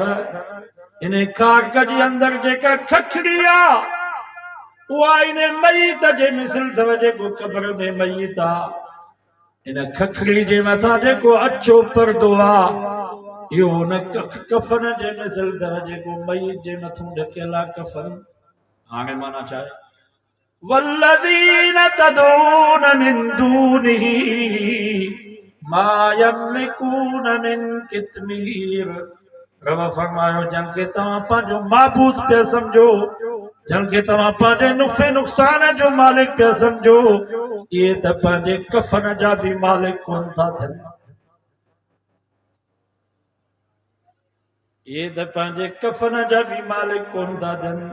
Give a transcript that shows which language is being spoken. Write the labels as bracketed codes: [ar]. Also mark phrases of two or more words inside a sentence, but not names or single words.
[sd] इन खारक जे अंदर जेका खखड़ी आहे उहा इन मयत जे मिसल अथव, जेको क़ब्र में मयत आहे। इन खखड़ी जे मथां जेको अछो पर्दो आहे इहो उन कफन जे मिसल अथव, जेको मयत जे मथां ढकियल आहे कफन। हाणे माना छा आहे, [ar] والذين تدعون من دونه ما يملكون من قطمير. [sd] रब फरमायो जन के तव्हां पंहिंजो माबूद पिया समझो, जन के तव्हां पंहिंजे नुफ़े नुक़सान जो मालिक पिया समझो, इहे त पंहिंजे कफन जा भी मालिक कोन था थियनि। इहे त पंहिंजे कफन जा भी मालिक कोन था थियनि।